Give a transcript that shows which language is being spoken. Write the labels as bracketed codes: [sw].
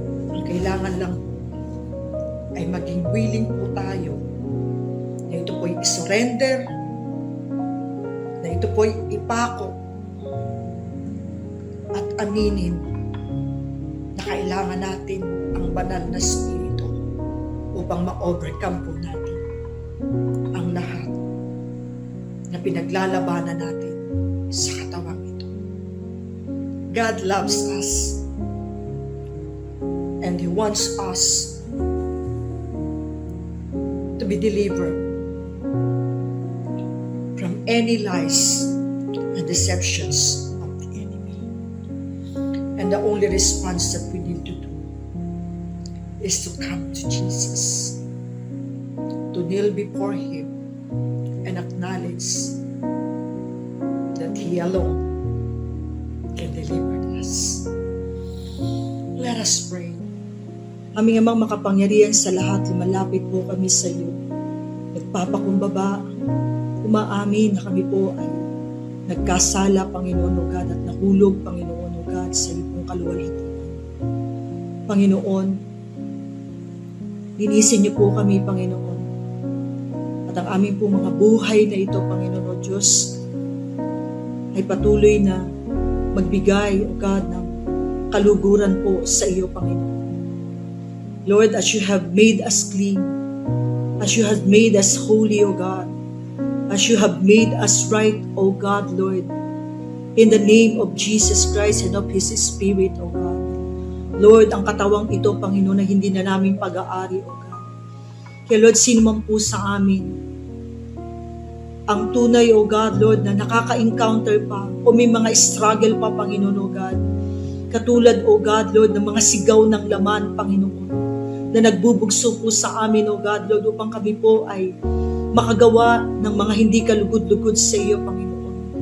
[tl] Ang kailangan lang ay maging willing po tayo na ito po'y isurrender, na ito po'y ipako at aminin na kailangan natin ang banal na Espiritu upang ma-overcome po natin ang lahat na pinaglalabanan natin sa katawang ito. [en] God loves us and He wants us to be delivered from any lies and deceptions of the enemy. And the only response that we need to do is to come to Jesus, to kneel before Him and acknowledge that He alone can deliver us. Let us pray. [tl] Aming Amang makapangyarihan sa lahat, lumalapit po kami sa iyo. Nagpapakumbaba, umaamin na kami po ay nagkasala, Panginoon o God, at nahulog, Panginoon o God, sa iyo pong kaluwalhatian. Panginoon, linisin niyo po kami, Panginoon. At ang aming po mga buhay na ito, Panginoon o Diyos, ay patuloy na magbigay, O God, ng kaluguran po sa iyo, Panginoon. [en] Lord, as you have made us clean, as you have made us holy, O God, as you have made us right, O God, Lord, In the name of Jesus Christ and of His Spirit, O God. [tl] Lord, ang katawang ito, Panginoon, na hindi na namin pag-aari, O God. Kaya Lord, sino man po sa amin, ang tunay, O God, Lord, na nakaka-encounter pa, o may mga struggle pa, Panginoon, O God. Katulad, O God, Lord, ng mga sigaw ng laman, Panginoon, na nagbubugso po sa amin, O God, Lord, upang kami po ay makagawa ng mga hindi kalugod-lugod sa iyo, Panginoon.